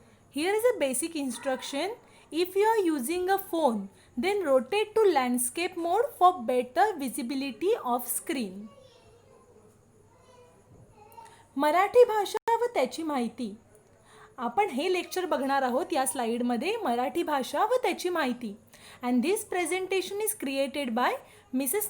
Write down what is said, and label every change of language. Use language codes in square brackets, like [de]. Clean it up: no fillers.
[en] Here is a basic instruction. If you are using a phone, then rotate to landscape mode for better visibility of screen. [mr] Marathi भाषा व त्याची माहिती. आपण हे lecture बघणार आहोत या स्लाइडमध्ये, मराठी भाषा व त्याची माहिती. [en] And this presentation is created by Mrs.